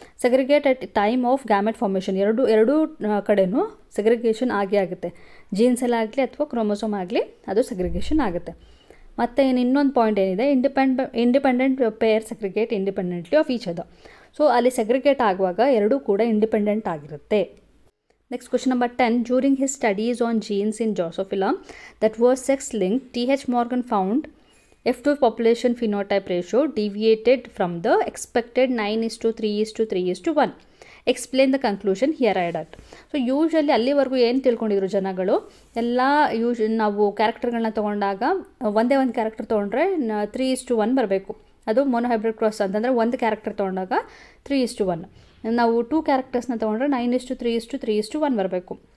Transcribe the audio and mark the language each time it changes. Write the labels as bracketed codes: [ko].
[en] Segregate at time of gamete formation. [kn] ಎರಡೂ ಕಡೆಯೂ segregation ಆಗೇ ಆಗುತ್ತೆ. ಜೀನ್ಸಲ್ಲಾಗಲಿ ಅಥವಾ ಕ್ರೋಮೋಸೋಮ್ ಆಗಲಿ ಅದು ಸೆಗ್ರಿಗೇಷನ್ ಆಗುತ್ತೆ. ಮತ್ತು ಇನ್ನೊಂದು ಪಾಯಿಂಟ್ ಏನಿದೆ, [en] Independent pair segregate independently of each other. [kn] So ಅಲ್ಲಿ ಸೆಗ್ರಿಗೇಟ್ ಆಗುವಾಗ ಎರಡೂ ಕೂಡ ಇಂಡಿಪೆಂಡೆಂಟ್ ಆಗಿರುತ್ತೆ. [en] Next question number 10. During his studies on genes in Drosophila that were sex-linked, T.H. Morgan found F2 population phenotype ratio deviated from the expected 9:3:3:1. Explain the conclusion here I at. [kn] So usually ಅಲ್ಲಿವರೆಗೂ ಏನು ತಿಳ್ಕೊಂಡಿದ್ರು ಜನಗಳು ಎಲ್ಲ ನಾವು ಕ್ಯಾರೆಕ್ಟರ್ಗಳನ್ನ ತೊಗೊಂಡಾಗ ಒಂದೇ ಒಂದು character ತೊಗೊಂಡ್ರೆ 3:1 ಬರಬೇಕು. ಅದು ಮೊನೋಹೈಬ್ರಿಡ್ ಕ್ರಾಸ್ ಅಂತಂದರೆ ಒಂದು ಕ್ಯಾರೆಕ್ಟರ್ ತೊಗೊಂಡಾಗ 3:1. ನಾವು 2 ಕ್ಯಾರೆಕ್ಟರ್ಸ್ನ ತೊಗೊಂಡ್ರೆ 9:3:3:1 ಬರಬೇಕು.